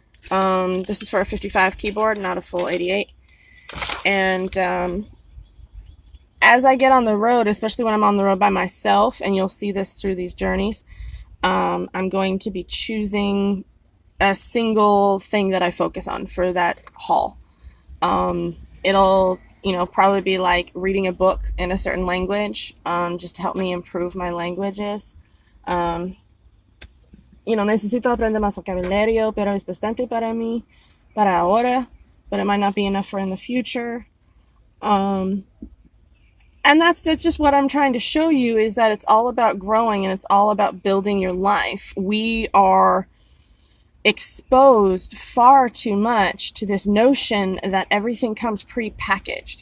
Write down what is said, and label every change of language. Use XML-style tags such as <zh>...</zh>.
<en>This is for a 55 keyboard, not a full 88. And as I get on the road, especially when I'm on the road by myself, and you'll see this through these journeys, I'm going to be choosing a single thing that I focus on for that haul. It'll probably be like reading a book in a certain language, just to help me improve my languages.</en> <es>Necesito aprender más vocabulario, pero es bastante para mí, para ahora,</es> <en>but it might not be enough for in the future. And that's just what I'm trying to show you, is that it's all about growing, and it's all about building your life. We are exposed far too much to this notion that everything comes pre-packaged.</en>